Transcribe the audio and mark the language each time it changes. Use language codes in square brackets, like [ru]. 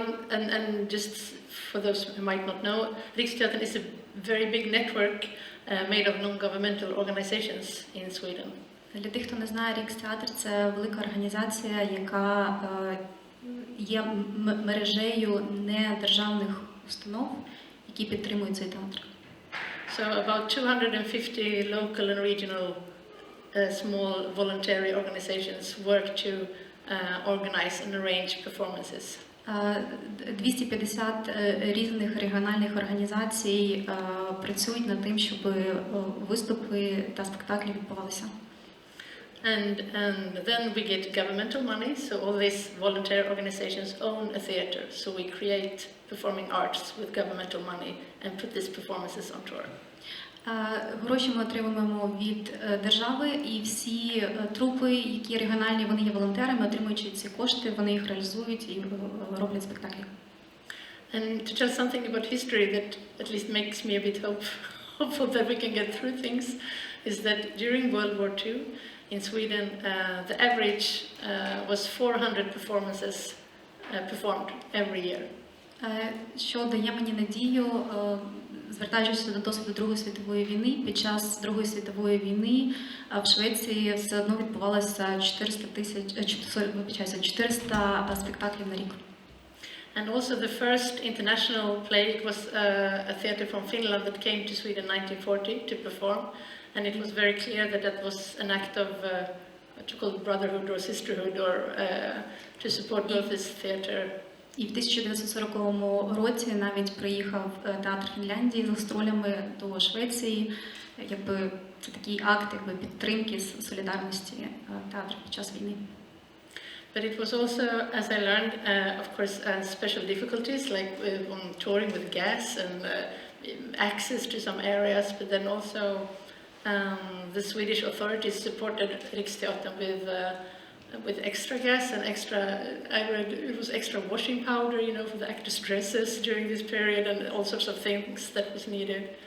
[en] And just for those who might not know, Riksteatern is a very big network made of non-governmental organizations in Sweden. [uk] Для тих, хто не знає, Рікстеатр – це велика організація, яка є мережею недержавних установ, які підтримують цей театр. [en] So about 250 local and regional small voluntary organizations work to organize and arrange performances. [uk] 250 різних регіональних організацій працюють над тим, щоб виступи та спектаклі відбувалися. [en] And then we get governmental money, so all these voluntary organizations own a theater. So we create performing arts with governmental money and put these performances on tour. [uk] Гроші ми отримуємо від держави, і всі трупи, які регіональні, вони є волонтерами, отримуючи ці кошти, вони їх реалізують і роблять спектаклі. [en] And to tell something about history that at least makes me a bit hopeful that we can get through things is that during World War II in Sweden, the average was 400 performances performed every year. [uk] Що дає мені надію, звертаючись до досвіду Другої світової війни, під час Другої світової війни в Швеції все одно відбувалося 400 спектаклів на рік. [en] And also the first international play, it was a theatre from Finland that came to Sweden in 1940 to perform. And it was very clear that that was an act of what you call brotherhood or sisterhood, or to support both this theatre. [uk] І в 1940 році навіть приїхав театр Фінляндії з гастролями до Швеції. Якби це такий акт підтримки, солідарності театру під час війни. [en] But it was also, as I learned, of course, special difficulties like on touring with gas and access to some areas, but then also the Swedish authorities supported Riksteatern with extra gas and extra, I read it was extra washing powder, you know, for the actors' dresses during this period, and all sorts of things that was needed.